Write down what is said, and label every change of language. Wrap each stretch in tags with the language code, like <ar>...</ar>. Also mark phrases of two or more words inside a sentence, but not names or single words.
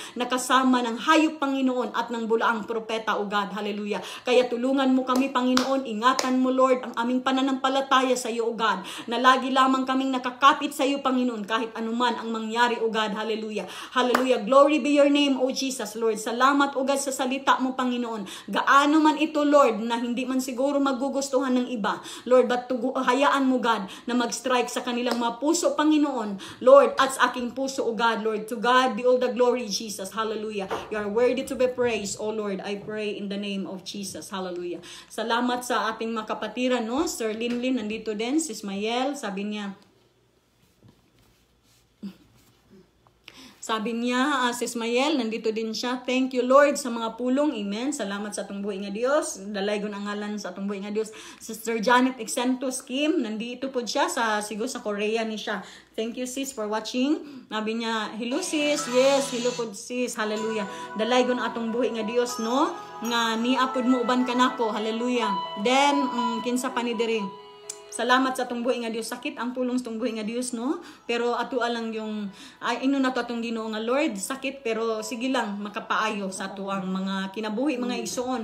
<tl>Nakasama ng hayop, Panginoon, at ng bulaang propeta,</tl> <en>O God. Hallelujah.</en> <tl>Kaya tulungan mo kami, Panginoon. Ingatan mo, Lord, ang aming pananampalataya sa iyo,</tl> <en>O God.</en> <tl>Na lagi lamang kaming nakakapit sa iyo, Panginoon, kahit anuman ang mangyari,</tl> <en>O God. Hallelujah. Hallelujah. Glory be your name, O Jesus, Lord. Salamat, O God, sa salita mo, Panginoon. Gaano man ito, Lord, na hindi man siguro magugustuhan ng iba, Lord, but hayaan mo, God, na mag-strike sa kanilang mga puso, Panginoon, Lord, at sa aking puso, O God, Lord. To God be all the glory, Jesus. Hallelujah. You are worthy to be praised, O Lord. I pray in the name of Jesus. Hallelujah.</en> <tl>Salamat sa ating mga kapatiran, Sir Linlin, nandito din. Si Ismael, sabi niya, si Ismael, nandito din siya.</tl> <en>Thank you, Lord,</en> <ceb>sa mga pulong. Amen. Salamat sa atong buhi nga Dios. Dalaygon ang ngalan sa atong buhi nga Dios.</ceb> <tl>Sister Janet Exentos Kim, nandito po siya siguro sa Korea ni siya.</tl> <en>Thank you, sis, for watching.</en> <tl>Sabi niya,</tl> <en>hello, sis. Yes, hello</en> <tl>po, sis.</tl> <en>Hallelujah.</en> <ceb>Dalaygon atong buhi nga Dios, nga niapod mo uban kanako. Hallelujah. Then, kinsa pa ni diri. Salamat sa atong buhi nga Dios. Sakit ang pulong sa atong buhi nga Dios, pero ato lang yung na to atong Ginoo nga Lord, sakit pero sige lang makapaayo sa ato ang mga kinabuhi, mga igsoon.</ceb>